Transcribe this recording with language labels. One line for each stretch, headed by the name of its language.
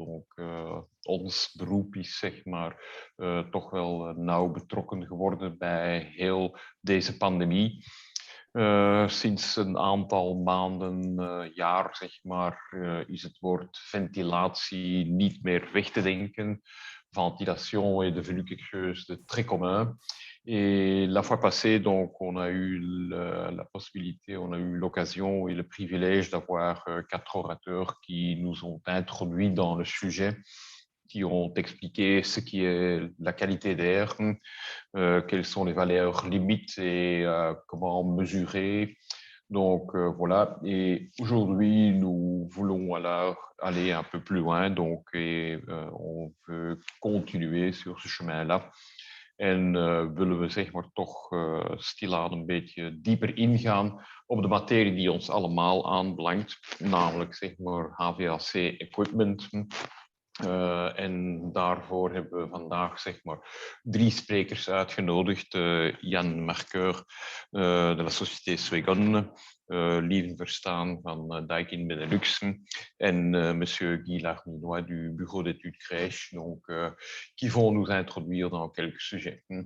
Dutch: Donc ons beroep is zeg maar toch wel nauw betrokken geworden bij heel deze pandemie. Sinds een aantal maanden, jaar zeg maar, is het woord ventilatie niet meer weg te denken.
French: Ventilation est devenu quelque chose de très commun. Et la fois passée, donc, on a eu la possibilité, on a eu l'occasion et le privilège d'avoir 4 orateurs qui nous ont introduits dans le sujet, qui ont expliqué ce qui est la qualité d'air, quelles sont les valeurs limites et comment mesurer. Donc voilà, et aujourd'hui nous voulons alors aller un peu plus loin, donc on veut continuer sur ce chemin-là.
Dutch: En willen we zeg maar toch stilaan een beetje dieper ingaan op de materie die ons allemaal aanbelangt, namelijk zeg maar HVAC equipment. En daarvoor hebben we vandaag zeg maar 3 sprekers uitgenodigd.
French: Jan Marqueur de la Société Swegon, Lieven Verstaan van Daikin Benelux en monsieur Guy Larminois du Bureau d'études Crèche, donc, qui vont nous introduire dans quelques sujets.